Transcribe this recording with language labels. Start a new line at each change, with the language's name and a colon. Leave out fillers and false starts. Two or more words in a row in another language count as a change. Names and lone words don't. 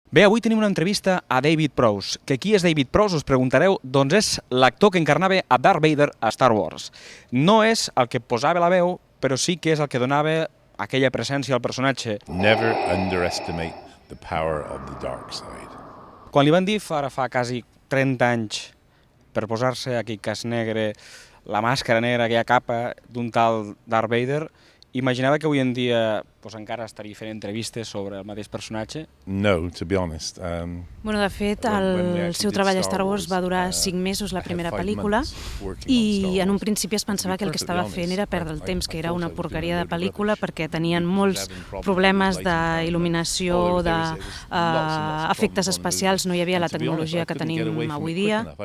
Catalan: Bé, avui tenim una entrevista a David Prowse. Que qui és David Prowse, us preguntareu? Doncs és l'actor que encarnava a Darth Vader a Star Wars. No és el que posava la veu, però sí que és el que donava aquella presència al personatge.
English: Never underestimate the power of the dark side.
Catalan: Quan li van dir ara fa quasi 30 anys per posar-se aquell cas negre, la màscara negra, aquella capa d'un tal Darth Vader, imaginava que avui en dia encara estaria fent entrevistes sobre el mateix personatge?
English: No, to be honest.
Catalan: De fet, el seu treball a Star Wars va durar 5 mesos la primera pel·lícula i en un principi es pensava que el que estava fent era perdre el temps, que era una porqueria de pel·lícula perquè tenien molts problemes d'il·luminació, d'efectes especials, no hi havia la tecnologia que tenim avui dia